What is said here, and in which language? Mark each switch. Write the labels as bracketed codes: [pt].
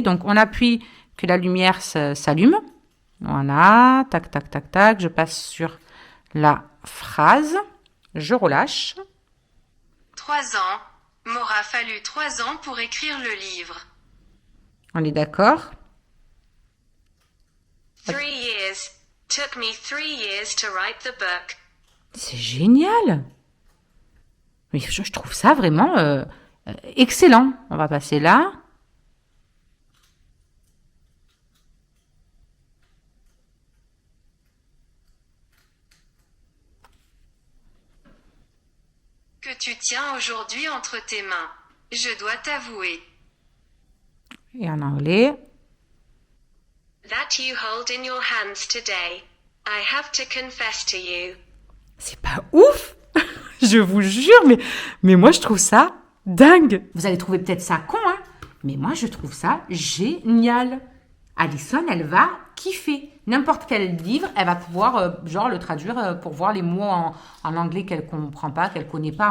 [fr] Donc, on appuie que la lumière s'allume. Voilà, tac, tac, tac, tac. Je passe sur la phrase. Je relâche. 3 ans. M'aura fallu 3 ans pour écrire le livre. On est d'accord? [en] 3 years. Took me 3 years to write the book. [fr] C'est génial! Mais je trouve ça vraiment excellent. On va passer là. Que tu tiens aujourd'hui entre tes mains. Je dois t'avouer. Et en anglais. [en] That you hold in your hands today. I have to confess to you. [fr] C'est pas ouf! Je vous jure, mais moi je trouve ça dingue. Vous allez trouver peut-être ça con, hein? Mais moi je trouve ça génial. Alison, elle va kiffer. N'importe quel livre, elle va pouvoir genre le traduire pour voir les mots en anglais qu'elle comprend pas, qu'elle connaît pas.